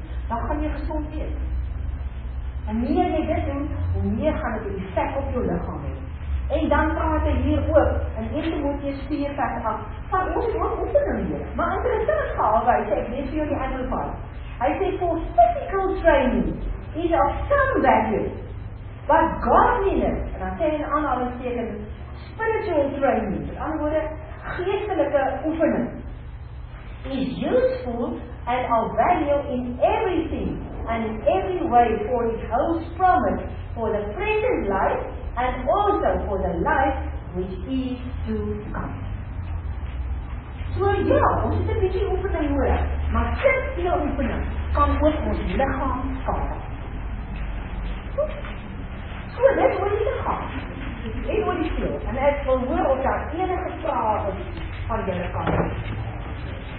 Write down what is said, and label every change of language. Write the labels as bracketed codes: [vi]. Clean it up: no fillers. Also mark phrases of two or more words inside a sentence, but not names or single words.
[af] Dan gaan jy gesond wees. En meer jy dit doen, hoe meer gaan dit 'n effek op jou liggaam hê. En dan praat hy hier ook in 1 Timoteus 4 vers 8 van ons ook oefening hier. Maar interessant gehaal, hy sê, ek lees vir jou die Amplified. Hy sê, [en] for physical training is of some value, but godliness, [af] en dan sê hy in aanhalingstekens, [en] spiritual training, [af] met ander woorde, geestelike oefening, [en] is useful and of value in everything and in every way, for it holds promise for the present life and also for the life which is to come. [af] So ja, ons het 'n bietjie oefening nodig, maar te veel oefening kan ook ons liggaam skade. So dit oor die liggaam. En oor die speel. En ek wil hoor of daar enige vrae is van julle kant.